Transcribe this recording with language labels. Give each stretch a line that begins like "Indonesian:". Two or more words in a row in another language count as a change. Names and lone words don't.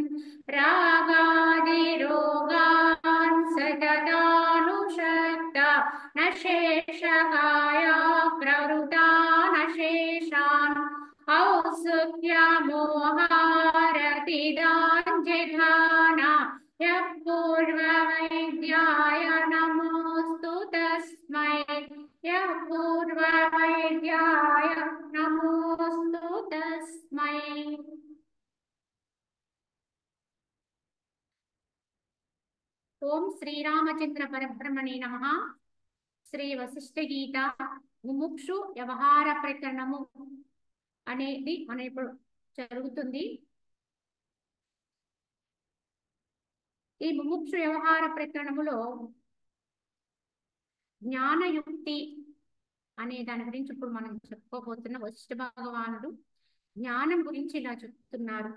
Sanskrit: रागादिरोगान् सततानुषक्त न शेषकाया प्रवृता न शेषान् औत्सुक्यमोहारतिदाञ्जघाना यः पूर्ववैद्याय नमोऽस्तु तस्मै। यः पूर्ववैद्याय नमोऽस्तु तस्मै। ओम श्रीरामचंद्र परब्रह्मणे नमः।
Telugu: శ్రీ వశిష్ఠ గీత ముముక్షు వ్యవహార ప్రకరణము అనేది మనం ఇప్పుడు జరుగుతుంది. ఈ ముముక్షు వ్యవహార ప్రకరణములో జ్ఞానయుక్తి అనే దాని గురించి ఇప్పుడు మనం చెప్పుకోబోతున్న వశిష్ఠ భగవానుడు జ్ఞానం గురించి ఇలా చెప్తున్నారు.